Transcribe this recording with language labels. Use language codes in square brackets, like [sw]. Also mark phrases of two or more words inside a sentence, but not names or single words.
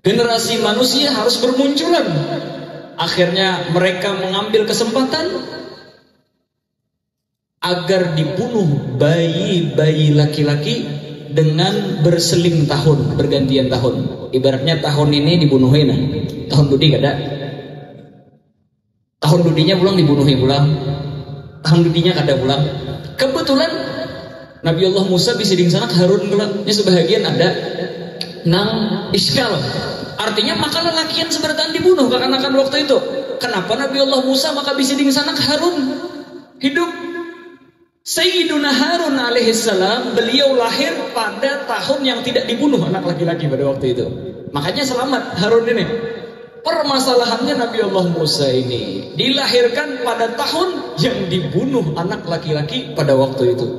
[id] Generasi manusia harus bermunculan. Akhirnya mereka mengambil kesempatan agar dibunuh bayi-bayi laki-laki dengan berseling tahun, bergantian tahun. Ibaratnya tahun ini dibunuhin, [bjn] tahun dudi kada. Tahun dudinya pulang dibunuhin pulang. Tahun dudinya kada pulang. Kebetulan Nabi Allah Musa bisa sanak Harun pulang. Ini sebahagian ada nang iskal. Artinya maka lelakian seberatan dibunuh kekanakan waktu itu. Kenapa Nabi Allah Musa maka bisa sanak Harun hidup? [id] Sayyiduna Harun alaihissalam beliau lahir pada tahun yang tidak dibunuh anak laki-laki pada waktu itu. Makanya selamat Harun ini. Permasalahannya Nabi Allah Musa ini dilahirkan pada tahun yang dibunuh anak laki-laki pada waktu itu.